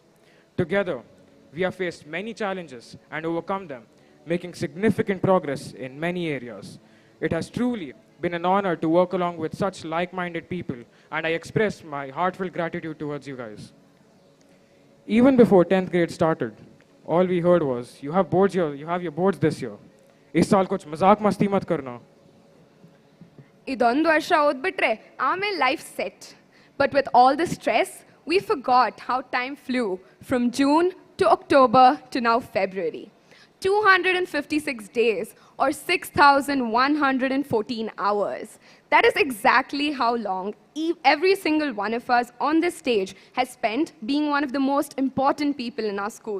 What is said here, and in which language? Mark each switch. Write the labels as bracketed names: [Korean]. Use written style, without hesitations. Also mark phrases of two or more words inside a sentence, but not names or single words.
[English] Together, we have faced many challenges and overcome them, making significant progress in many areas. It has truly been an honor to work along with such like-minded people, and I express my heartfelt gratitude towards you guys. Even before 10th grade started, all we heard was, you have your boards this year. [Hindi] इस साल कुछ मजाक मस्ती मत करना. [Kannada] ಇದೊಂದು ವರ್ಷ ಓದ್ಬಿಟ್ರೆ ಆಮೇಲೆ [English] life set. But with all the stress, we forgot how time flew from June to October to now February. 256 days or 6,114 hours. That is exactly how long every single one of us on this stage has spent being one of the most important people in our school.